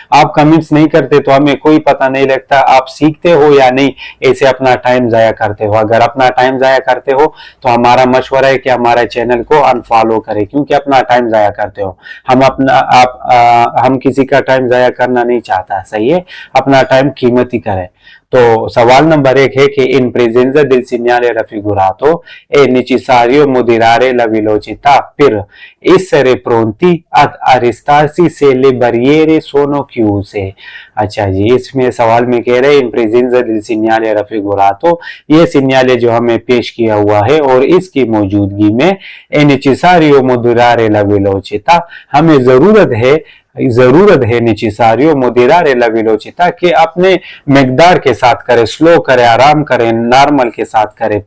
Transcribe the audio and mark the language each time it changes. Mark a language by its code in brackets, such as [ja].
[hi] आप कमेंट्स नहीं करते तो हमें कोई पता नहीं लगता आप सीखते हो या नहीं, ऐसे अपना टाइम जाया करते हो। अगर अपना टाइम जाया करते हो तो हमारा मशवरा है कि हमारे चैनल को अनफॉलो करें, क्योंकि अपना टाइम जाया करते हो। हम किसी का टाइम जाया करना नहीं चाहता। सही है। अपना टाइम कीमती करें। तो सवाल नंबर 1 है कि [it] इन presenza del segnale raffigurato è necessario moderare la velocità per essere pronti ad arrestarsi se le barriere sono chiuse। [hi] अच्छा जी, इसमें सवाल में कह रहे हैं इन [it] presenza del segnale raffigurato, [hi] ये सिग्नाले जो हमें पेश किया हुआ है और इसकी मौजूदगी में [it] è necessario moderare la velocità, [hi] हमें जरूरत है नेसेसारियो मोदेरारे ला वेलोचिता, कि अपने मिकदार के साथ करे, स्लो करे, आराम करे, नॉर्मल के साथ करे।